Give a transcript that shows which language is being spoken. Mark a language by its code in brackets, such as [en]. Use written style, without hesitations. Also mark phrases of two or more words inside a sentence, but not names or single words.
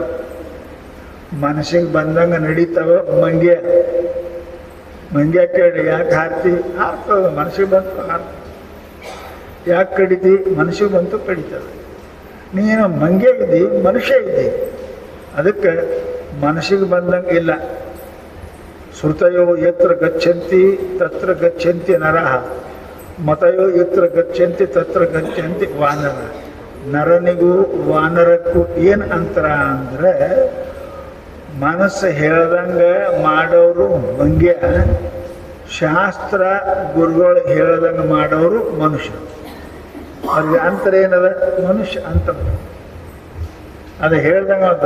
[kn] ಮನಸ್ಸಿಗೆ ಬಂದಂಗೆ ನಡೀತಾವ ಮಂಗ್ಯ ಕೇಳಿ ಯಾಕೆ ಹಾರ್ತಿ, ಹಾರ್ತದ. ಮನಸ್ಸಿಗೆ ಬಂತು ಹಾರ್ತ. ಯಾಕೆ ಕಡಿತಿ, ಮನಸ್ಸಿಗೆ ಬಂತು ಕಡಿತದೆ. ನೀನು ಮಂಗ್ಯ ಇದ್ದಿ, ಮನುಷ್ಯ ಇದ್ದಿ. ಅದಕ್ಕೆ ಮನಸ್ಸಿಗೆ ಬಂದಂಗೆ ಇಲ್ಲ. [sa] ಶ್ರುತಯೋ ಯತ್ರ ಗಚ್ಚಂತಿ ತತ್ರ ಗಚ್ಚಂತಿ ನರಃ, ಮತಯೋ ಯತ್ರ ಗಚ್ಚಂತಿ ತತ್ರ ಗಚ್ಚಂತಿ ವಾನರ. [kn] ನರನಿಗೂ ವಾನರಕ್ಕೂ ಏನು ಅಂತರ ಅಂದರೆ, ಮನಸ್ಸು ಹೇಳ್ದಂಗೆ ಮಾಡೋರು ಮಂಗ್ಯ, ಶಾಸ್ತ್ರ ಗುರುಗಳು ಹೇಳ್ದಂಗೆ ಮಾಡೋರು ಮನುಷ್ಯ. ಅವ್ರಿಗೆ ಅಂತರ ಏನದ? ಮನುಷ್ಯ ಅಂತ ಅದು ಹೇಳ್ದಂಗೆ ಅದು.